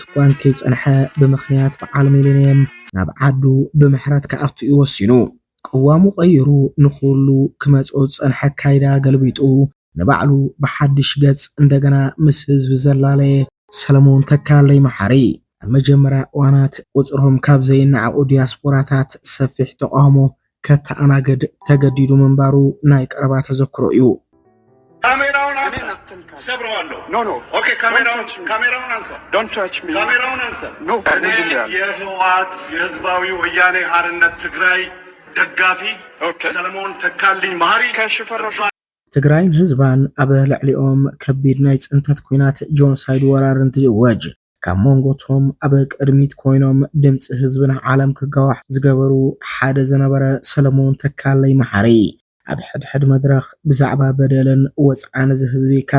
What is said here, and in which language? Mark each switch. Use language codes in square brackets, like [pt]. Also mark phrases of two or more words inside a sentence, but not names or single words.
[ti] እኳን ከይጸንሐ ብምኽንያት በዓል ሚሊኒየም ናብ ዓዱ ብምሕረት ከኣቱ ይወሲኑ ቅዋሙ ቀይሩ ንኹሉ ክመጽኦ ጸንሐ ካይዳ ገልቢጡ ንባዕሉ ብሓድሽ ገጽ እንደገና ምስ ህዝቢ ዘላለየ ሰለሞን ተካልኝ መሓሪ መጀመሪያ ዋናት ቁጽሮም ካብ ዘይናዓቁ ዲያስፖራታት ሰፊሕ ተቃውሞ ከተኣናገድ ተገዲዱ መንባሩ ናይ ቀረባ ተዘክሮ እዩ። [am] ካሜራውን አንሳ ሰብረዋለሁ። [en] no okay [am] ካሜራውን አንሳ [en] don't touch me [am] ካሜራውን አንሳ ኖ የህወሓት የህዝባዊ ወያኔ ሓርነት ትግራይ ደጋፊ ሰለሞን ተካልኝ ማህሪ ከሽፈረሹ [ti] ትግራይን ህዝባን ኣብ ልዕሊኦም ከቢድ ናይ ጽንተት ኩናት ጆኖሳይድ ወራርን ትወጅ ካብ መንጎቶም ኣብ ቅድሚት ኮይኖም ድምፂ ህዝብን ዓለም ክጋዋሕ ዝገበሩ ሓደ ዝነበረ ሰለሞን ተካልኝ ማህሪ ኣብ ሕድሕድ መድረኽ ብዛዕባ በደልን ወፅዓን ዝህዝቢ ካብ